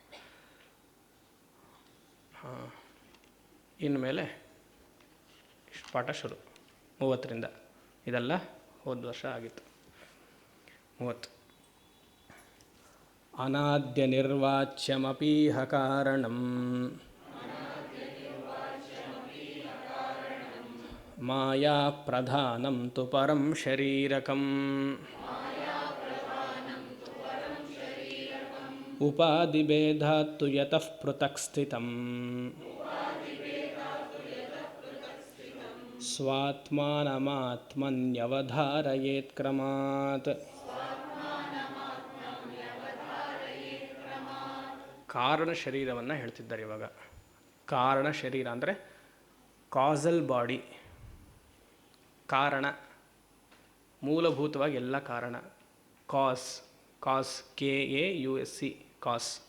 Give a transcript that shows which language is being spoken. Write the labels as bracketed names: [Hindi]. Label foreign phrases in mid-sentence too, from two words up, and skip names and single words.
[Kannada] ಇನ್ಮೇಲೆ ಪಾಠ ಶುರು 30ರಿಂದ. ಇದೆಲ್ಲ ಹೋದ ವರ್ಷ ಆಗಿತ್ತು. 30. [Sanskrit] ಅನಾದ್ಯ ನಿರ್ವಾಚ್ಯಮಪೀಹ ಕಾರಣಂ ಮಾಯಾ ಪ್ರಧಾನಂ ತು ಪರಂ ಶರೀರಕಂ ಉಪಾಧಿಭೇದಾತ್ತು ಯತಃ ಪೃಥಕ್ ಸ್ಥಿತಂ ಸ್ವಾತ್ಮಾನಮಾತ್ಮನ್ಯವಧಾರಯೇತ್ ಕ್ರಮಾತ್. [Kannada] ಕಾರಣ ಶರೀರವನ್ನು ಹೇಳ್ತಿದ್ದಾರೆ ಇವಾಗ. ಕಾರಣ ಶರೀರ ಅಂದರೆ [English] causal body, [Kannada] ಕಾರಣ, ಮೂಲಭೂತವಾಗಿ ಎಲ್ಲ ಕಾರಣ. [English] cause, cause, KAUSC, cause.